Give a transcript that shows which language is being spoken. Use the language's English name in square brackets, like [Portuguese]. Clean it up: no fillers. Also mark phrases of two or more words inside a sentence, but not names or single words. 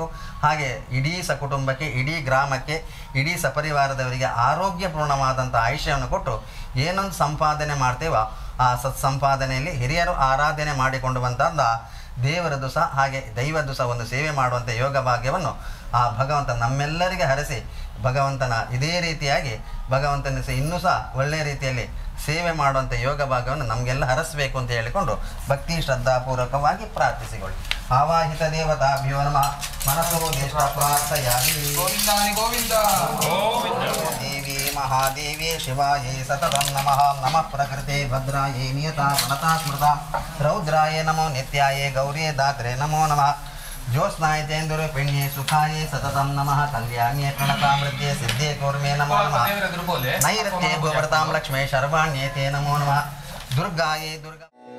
[Kannada] ಹಾಗೆ ಇಡೀ ಸಕುಟುಂಬಕ್ಕೆ, ಇಡೀ ಗ್ರಾಮಕ್ಕೆ, ಇಡೀ ಸಪರಿವಾರದವರಿಗೆ ಆರೋಗ್ಯಪೂರ್ಣವಾದಂಥ ಆಯುಷ್ಯವನ್ನು ಕೊಟ್ಟು ಏನೊಂದು ಸಂಪಾದನೆ ಮಾಡ್ತೇವೋ ಆ ಸತ್ಸಂಪಾದನೆಯಲ್ಲಿ ಹಿರಿಯರು ಆರಾಧನೆ ಮಾಡಿಕೊಂಡು ಬಂದ ದೇವರದ್ದು ಸಹ ಹಾಗೆ ದೈವದ್ದು ಸಹ ಒಂದು ಸೇವೆ ಮಾಡುವಂಥ ಯೋಗ ಭಾಗ್ಯವನ್ನು ಆ ಭಗವಂತ ನಮ್ಮೆಲ್ಲರಿಗೆ ಹರಿಸಿ ಭಗವಂತನ ಇದೇ ರೀತಿಯಾಗಿ ಭಗವಂತನ ಸಹ ಇನ್ನೂ ಸಹ ಒಳ್ಳೆಯ ರೀತಿಯಲ್ಲಿ ಸೇವೆ ಮಾಡುವಂಥ ಯೋಗ ಭಾಗವನ್ನು ನಮಗೆಲ್ಲ ಹರಿಸಬೇಕು ಅಂತ ಹೇಳಿಕೊಂಡು ಭಕ್ತಿ ಶ್ರದ್ಧಾಪೂರ್ವಕವಾಗಿ ಪ್ರಾರ್ಥಿಸಿಕೊಳ್ಳಿ. [Sanskrit] ಆವಾಹಿತ ದೇವತಾಭ್ಯೋ ನಮಃ. मनसो देष्टा प्रार्थयामि गोविन्दानि गोविन्द देवी महादेवी शिवायै सततं नमः नमः प्रकृते भद्रायै नियता वनता स्मृता रौद्राय नमो नित्याय गौरी दात्रे नमो नमः ज्योत्स्नाय तेन्दुरपिण्ये सुखाय सततं नमः कल्याण्ये प्रणतामृत्ये सिद्धे कौर्मे नमो नमः नैऋत्ये गोवर्तां लक्ष्मे शर्वाण्ये ते नमो नमः दुर्गायै दुर्गा